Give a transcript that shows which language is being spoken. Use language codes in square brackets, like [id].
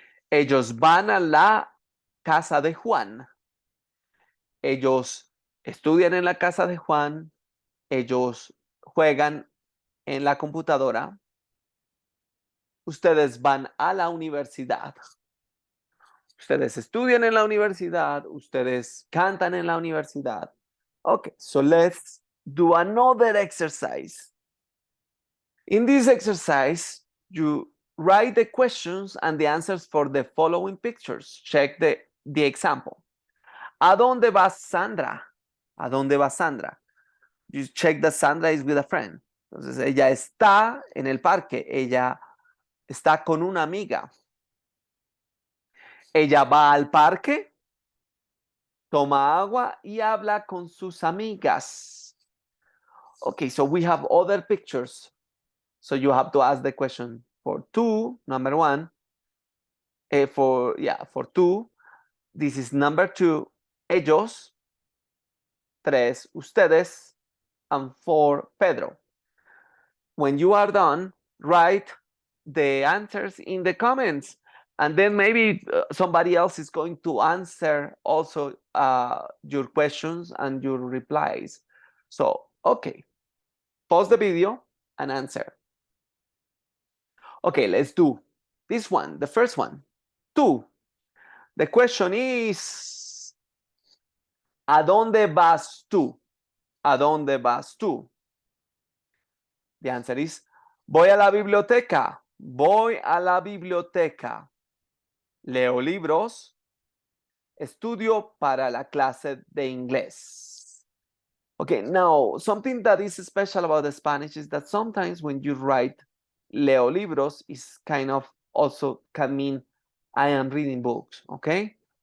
[es] Ellos van a la casa de Juan. Ellos estudian en la casa de Juan, ellos juegan en la computadora. Ustedes van a la universidad. Ustedes estudian en la universidad, ustedes cantan en la universidad. [en] Okay, so let's do another exercise. In this exercise, you write the questions and the answers for the following pictures. Check the example. [es] ¿A dónde va Sandra? ¿A dónde va Sandra? [en] You check that Sandra is with a friend. [es] Entonces, ella está en el parque, ella está con una amiga. Ella va al parque, toma agua y habla con sus amigas. [en] Okay, so we have other pictures. So you have to ask the question for two, number one. For two. This is number two, ellos. [es] Tres, ustedes. [en] And four, Pedro. When you are done, write the answers in the comments. And then maybe somebody else is going to answer also your questions and your replies. So, okay. Pause the video and answer. Okay, let's do this one, the first one. [es] Tú. [en] The question is, [es] ¿a dónde vas tú? ¿A dónde vas tú? [en] The answer is, [es] voy a la biblioteca. Voy a la biblioteca. Leo libros. estudio para la clase de inglés. [en] Okay, now something that is special about the Spanish is that sometimes when you write [es] leo libros, [en] is kind of also can mean I am reading books, okay?